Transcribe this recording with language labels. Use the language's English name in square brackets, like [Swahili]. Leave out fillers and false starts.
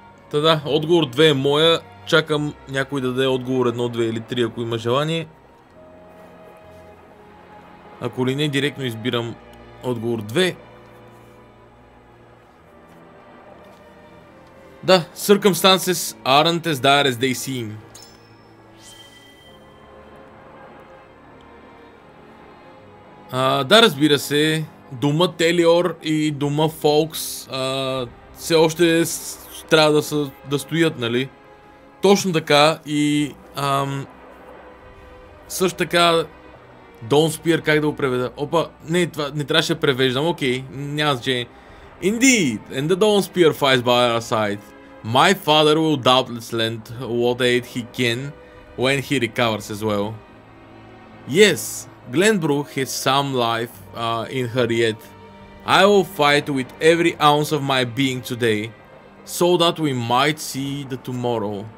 [Bulgarian] Та да, отговор 2 е моя. Чакам някой да даде отговор 1, 2 или 3, ако има желание. Ако ли не, директно избирам отговор 2. [English] Да, circumstances aren't as dire as they seem. [Bulgarian] Да, разбира се, дума Телиор и дума Фолкс все още трябва да стоят, нали? Точно така и също така Don't Spear, как да го преведа? Опа, не, това не трябваше да превеждам, окей, няма значение. [English] Indeed, and the Dawn Spear fights by our side. My father will doubtless lend what aid he can when he recovers as well. Yes, Glenbrook has some life in her yet. I will fight with every ounce of my being today, so that we might see the tomorrow.